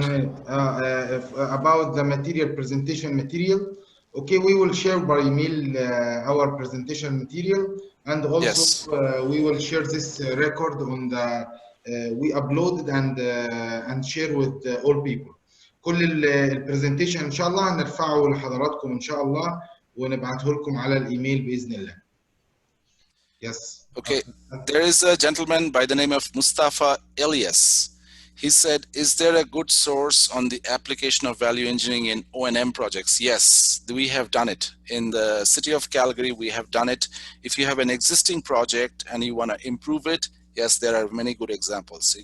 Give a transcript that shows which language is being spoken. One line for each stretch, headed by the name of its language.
English: 1 minute. About the material, presentation material. Okay, we will share by email our presentation material, and also Yes. We will share this record on the we uploaded and share with all people.
Arabic: كل البرزنتيشن ان شاء الله هنرفعه لحضراتكم ان شاء الله ونبعته لكم على الايميل باذن الله.
English: Yes. Okay, there is a gentleman by the name of Mustafa Elias. He said, is there a good source on the application of value engineering in O&M projects? Yes, we have done it. In the city of Calgary, we have done it. If you have an existing project and you want to improve it, yes, there are many good examples.